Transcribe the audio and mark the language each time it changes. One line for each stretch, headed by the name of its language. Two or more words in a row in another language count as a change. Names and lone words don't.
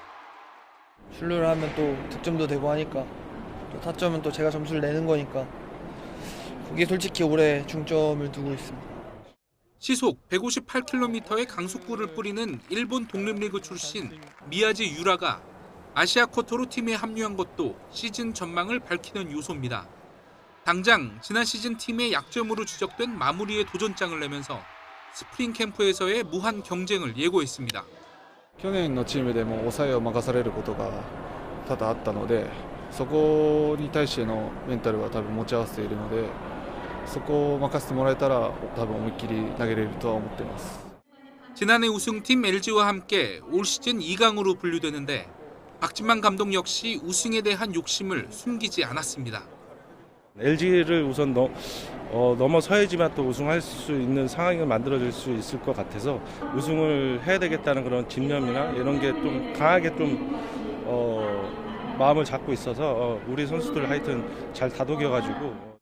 Korean: 출루를 하면 또 득점도 되고 하니까 또 타점은 또 제가 점수를 내는 거니까 그게 솔직히 올해 중점을 두고 있습니다. 시속 158km의 강속구를 뿌리는 일본 독립리그 출신 미야지 유라가 아시아 쿼터로 팀에 합류한 것도 시즌 전망을 밝히는 요소입니다. 당장 지난 シーズン 팀의 약점으로 지적된 마무리에 도전장을 내면서 스프링 캠프에서의 무한 경쟁을 예고했습니다.
Japanese: 去年のチームでも抑えを任されることが多々あったので、そこに対してのメンタルは多分持ち合わせているので、そこを任せてもらえたら多分思いっきり投げれるとは思っています。
Korean: 지난해 우승팀 LG와 함께 올 시즌 2강으로 분류되는데 박진만 감독 역시 우승에 대한 욕심을 숨기지 않았습니다. LG를 우선 넘어서야지만 또 우승할 수 있는 상황을 만들어질 수 있을 것 같아서 우승을 해야 되겠다는 그런 집념이나 이런 게 좀 강하게 좀 마음을 잡고 있어서 우리 선수들 하여튼 잘 다독여가지고